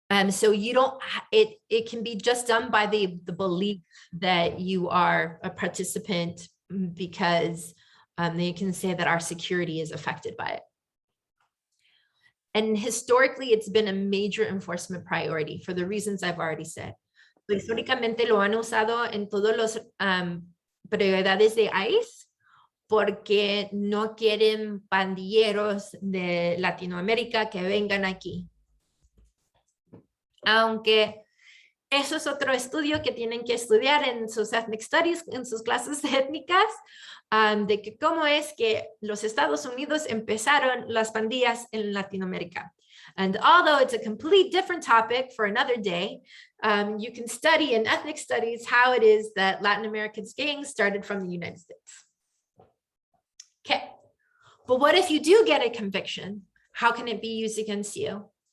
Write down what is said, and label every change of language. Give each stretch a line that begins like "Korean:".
English: So you don't, it can be just done by the belief that you are a participant, because they can say that our security is affected by it. And historically, it's been a major enforcement priority for the reasons I've already said.
Spanish: So, históricamente lo han usado en todos los prioridades de ICE porque no quieren pandilleros de Latinoamérica que vengan aquí. Aunque eso es otro estudio que tienen que estudiar en sus
English: ethnic studies,
Spanish: en sus clases étnicas, de que cómo es que los Estados Unidos empezaron las pandillas en Latinoamérica.
English: And although it's a complete different topic for another day, you can study in ethnic studies how it is that Latin America's gangs started from the United States. Okay, but what if you do get a conviction? How can it be used against you?